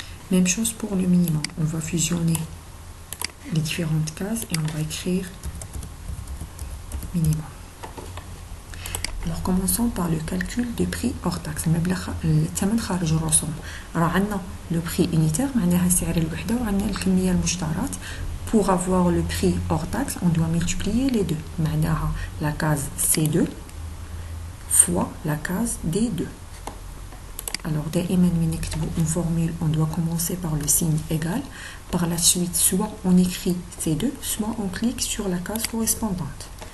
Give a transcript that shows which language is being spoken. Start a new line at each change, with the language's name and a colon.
French: Même chose pour le minimum. On va fusionner les différentes cases et on va écrire minimum. Alors commençons par le calcul des prix hors taxe.
Arabic: الثمن خارج الرسوم. راه عندنا
French: le prix unitaire
Arabic: معناها السعر الوحدة وعندنا الكمية المشترات.
French: Pour avoir le prix hors taxe, on doit multiplier les deux.
Arabic: معناها
French: la case C2 fois la case D2. Alors,
Arabic: دائما من نكتبوا
French: une formule, on doit commencer par le signe égal. Par la suite, soit on écrit C2, soit on clique sur la case correspondante.